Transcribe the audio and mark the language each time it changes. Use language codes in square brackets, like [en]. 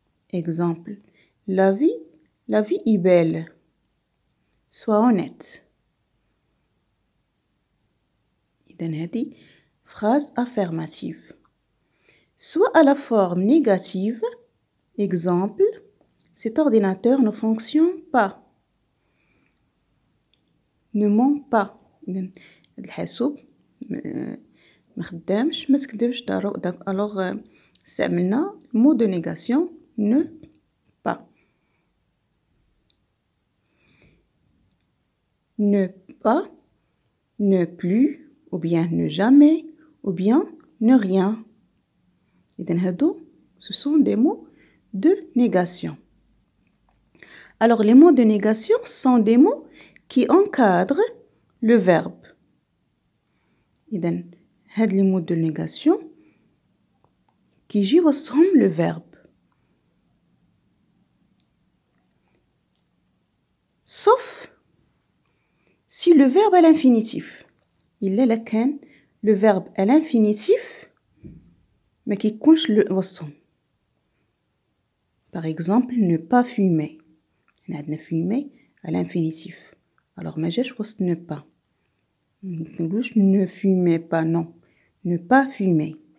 [fr] Exemple, la vie est belle. Sois honnête. [ar] إذن هذه [fr] phrase affirmative. Soit à la forme négative. Exemple, cet ordinateur ne fonctionne pas. Ne ment pas. [ar] إذن الحاسوب ما خدامش ما تكذبش. [fr] alors [ar] استعملنا [fr] mot de négation ne pas. Ne pas, ne plus, ou bien ne jamais, ou bien ne rien. [ar] إذن هادو [fr] ce sont des mots de négation. Alors les mots de négation sont des mots qui encadrent le verbe. [ar] إذن هاد [fr] les mots de négation qui [ar] يجي وسطهم [fr] le verbe. Sauf si le verbe à l'infinitif. [ar] إلا لا كان [fr] le verbe à l'infinitif [ar] ما كيكونش وسطهم. [fr] Par exemple, ne pas fumer. On a fumer à l'infinitif. Alors [ar] ما جاش وسط [fr] ne pas. Ne fumez pas, non. Ne pas fumer.